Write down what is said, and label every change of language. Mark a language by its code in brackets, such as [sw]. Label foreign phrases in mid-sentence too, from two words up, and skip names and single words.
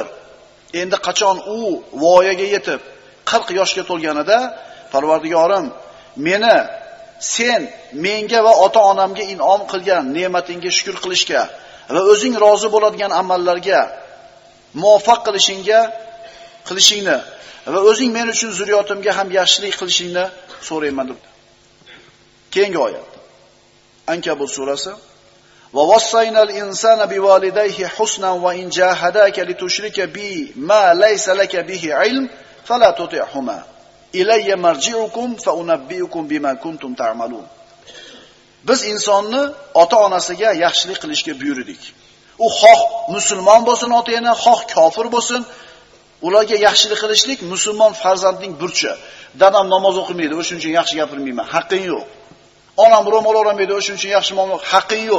[uz] Endi qachon u voyaga yetib 40 yoshga to'lganida, Parvardigorim, meni sen menga va ota-onamga in'om qilgan ne'matingga shukr qilishga va o'zing rozi bo'ladigan amallarga muvaffaq qilishingni va o'zing men uchun zurriyotimga ham yaxshilik qilishingni so'rayman deb. Keyingi oyat. Ankabut surasi. [ar] ووصينا الإنسان بوالديه حسنا وإن جاهداك لتشرك بي ما ليس لك به علم فلا تطعهما. إلي مرجعكم فأنبئكم بما كنتم تعملون. [uz] Biz insonni ota-onasiga yaxshilik qilishga buyurdik. U xoh musulmon bo'lsin ota-ona, xoh kofir bo'lsin, ularga yaxshilik qilishlik musulmon farzandning burchi. Dadam namoz o'qimaydi, o'shuning uchun yaxshi gapirmayman. Haqqing yo'q. Onam ro'mol o'ramaydi, o'shuning uchun yaxshi muomala, haqqing yo'q.